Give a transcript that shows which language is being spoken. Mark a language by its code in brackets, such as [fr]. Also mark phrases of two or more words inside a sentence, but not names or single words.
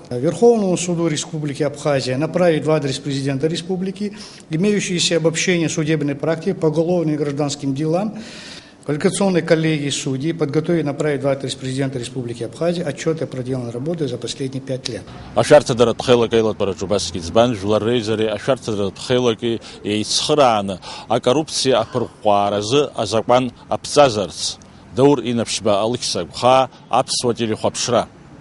[ru] Верховному суду Республики Абхазия направить в адрес президента республики имеющиеся обобщения судебной практики по уголовным и гражданским делам, квалификационной коллегии судей подготовить и направить в адрес президента Республики Абхазия отчеты о проделанной работе за последние 5 лет. [ab] Ашәарҭадаратә хеилак аилатәараҿы убасгьы иӡбан жәлар реизареи ашәарҭадаратә хеилаги еицхырааны акоррупциа аԥырҟҟәааразы азакәан аԥҵазарц Даур инаԥшьба Алықьса Гәхаа, аԥсуа телехәаԥшра.